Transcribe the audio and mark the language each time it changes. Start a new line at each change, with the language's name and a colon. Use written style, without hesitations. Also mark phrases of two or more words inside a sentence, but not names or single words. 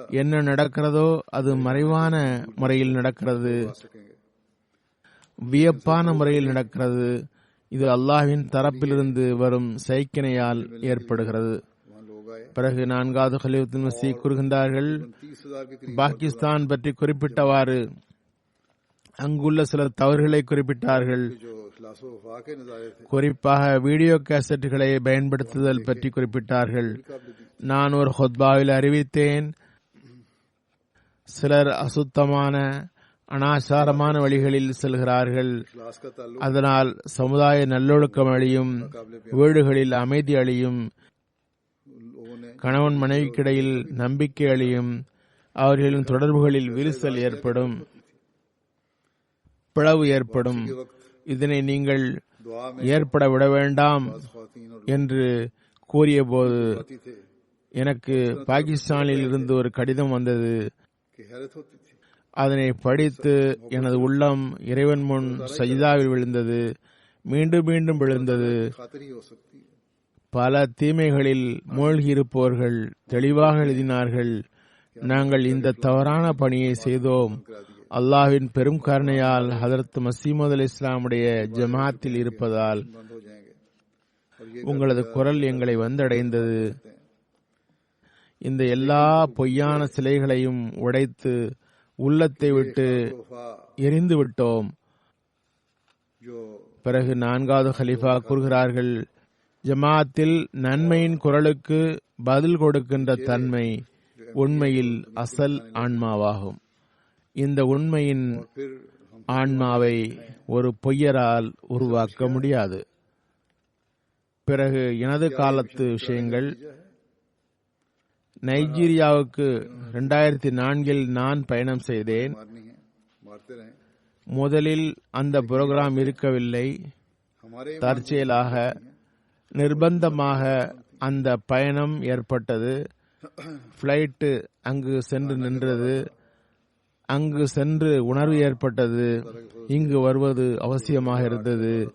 Tamil: என்ன நடக்கிறதோ அது மறைவான முறையில் நடக்கிறது,
Hindi: आ सकेंगे।
Tamil: வியப்பான முறையில் நடக்கிறது. இது அல்லாஹ்வின் தரப்பிலிருந்து வரும் சைக்கினையால் ஏற்படுகிறது.
Hindi: वहाँ लोग आए।
Tamil: பிறகு 4வது கலீஃபத் மஸீஹ் கூறுகின்றார்கள்,
Hindi: 30,000 के करीब
Tamil: பாகிஸ்தான் பற்றி குறிப்பிட்டவாறு அங்குள்ள சில தவறுகளை குறிப்பிட்டார்கள்.
Hindi: जो खिलाफ वफा के नजारे थे
Tamil: குறிப்பாக
English: video cassettes
Tamil: பயன்படுத்துதல் பற்றி குறிப்பிட்டார்கள். நான் ஒரு ஹுத்பாவில் அறிவித்தேன், சிலர் அசுத்தமான அனாச்சாரமான வழிகளில் செல்கிறார்கள்.
Hindi: इखलास का ताल्लुक
Tamil: அதனால் சமுதாய நல்லொழுக்கம் அழியும், வீடுகளில் அமைதி அழியும்,
Hindi: लोगों ने
Tamil: கணவன் மனைவிக்கிடையில் நம்பிக்கை அழியும், அவர்களின் தொடர்புகளில் விரிசல் ஏற்படும், பிளவு ஏற்படும். இதனை நீங்கள்
Hindi: दुआ में
Tamil: ஏற்பட விட வேண்டாம்
Hindi: ख्वातीन और
Tamil: என்று கூறியபோது
Hindi: लोग थे
Tamil: எனக்கு பாகிஸ்தானில் இருந்து ஒரு கடிதம் வந்தது.
Hindi: कि हैरत होती थी।
Tamil: அதனை படித்து எனது உள்ளம் இறைவன் முன் சஜிதாவில் விழுந்தது, மீண்டும் மீண்டும் விழுந்தது.
Hindi: खातिर ही हो सकती है।
Tamil: பல தீமைகளில் மூழ்கி இருப்பவர்கள் தெளிவாக எழுதினார்கள், நாங்கள் இந்த தவறான பணியை செய்தோம். அல்லாஹ்வின் பெரும் கருணையால் ஹதரத் மஸீமது அலைஹிஸ்ஸலாமுடைய ஜமாத்தில் இருப்பதால்
Hindi: बंद हो जाएंगे और ये
Tamil: உங்களது குரல் எங்களை வந்தடைந்தது. இந்த எல்லா பொய்யான சிலைகளையும் உடைத்து உள்ளத்தை விட்டு
Hindi: वफा
Tamil: எரிந்து விட்டோம்.
Hindi: जो
Tamil: பிறகு 4வது கலீஃபா கூறுகிறார்கள், ஜமாத்தில் நன்மையின் குரலுக்கு பதில் கொடுக்கின்ற தன்மை உண்மையில் அசல் ஆன்மாவாகும். இந்த உண்மையின்
Hindi: फिर हम
Tamil: ஆன்மாவை ஒரு பொய்யரால் உருவாக்க முடியாது. பிறகு எனது காலத்து விஷயங்கள். நைஜீரியாவுக்கு 2004 நான் பயணம் செய்தேன்.
Hindi: मारनी है, मारते रहे।
Tamil: முதலில் அந்த புரோகிராம் இருக்கவில்லை.
Hindi: हमारे
Tamil: தற்செயலாக நிர்பந்தமாக அந்த பயணம் ஏற்பட்டது. பிளைட் அங்கு சென்று நின்றது. அங்கு சென்று உணர்வு ஏற்பட்டது, இங்கு வருவது அவசியமாக இருந்தது.